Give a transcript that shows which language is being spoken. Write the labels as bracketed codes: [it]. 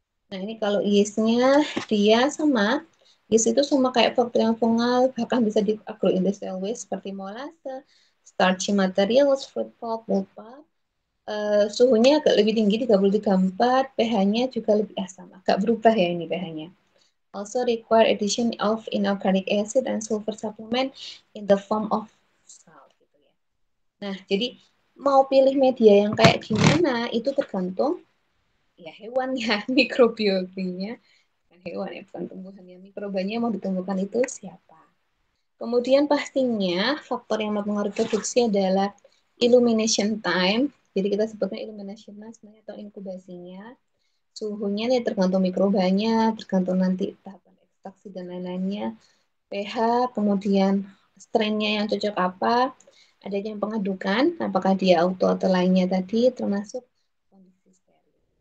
[id] Nah, ini kalau yeastnya dia sama, yeast itu sama kayak bakterial fungal, bahkan bisa di agroindustrial waste seperti molase, [en] starchy materials, fruit pulp, wood pulp. [id] Suhunya agak lebih tinggi 33,4, pH-nya juga lebih asam, agak berubah ya ini pH-nya. [en] Also require addition of inorganic acid and sulfur supplement in the form of salt. [id] Gitu ya. Nah, jadi mau pilih media yang kayak gimana itu tergantung ya hewan ya, mikrobiologinya, bukan hewan ya, bukan tumbuhan ya, mikrobanya mau ditemukan itu siapa. Kemudian pastinya faktor yang mempengaruhi produksi adalah illumination time, jadi kita sebutnya illumination time sebenarnya atau inkubasinya, suhunya nih tergantung mikrobanya, tergantung nanti tahapan ekstraksi dan lain-lainnya, pH, kemudian strainnya yang cocok apa, adanya pengadukan, apakah dia auto atau lainnya tadi, termasuk kondisi steril.